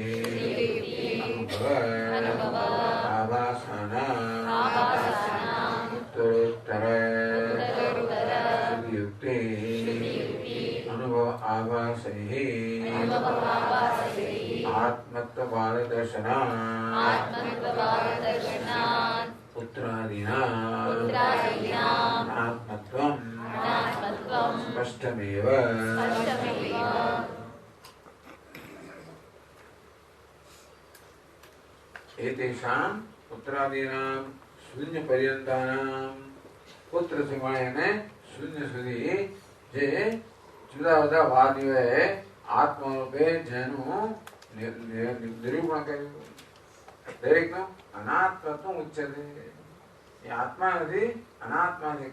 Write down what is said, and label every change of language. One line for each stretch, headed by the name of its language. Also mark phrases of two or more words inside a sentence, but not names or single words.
Sanskrit: अनुभव आभासानां उत्तरोत्तर श्रुतियुक्ते अनुभव आभासैः आत्मत्वपारदर्शनात् पुत्रादीनाम् आत्मत्वम् स्पष्टमेव. एतेषां पुत्रादीनां शून्य पर्यंतानां
Gujarati: પુત્રથી મળીને શૂન્ય સુધી જે જુદા જુદા વાદીઓએ આત્મરૂપે જેનું નિરૂપણ કર્યું, દરેકનું
Sanskrit: અનાત્મત્વ ઉચ્ચતે.
Gujarati: એ આત્મા નથી, અનાત્મા છે.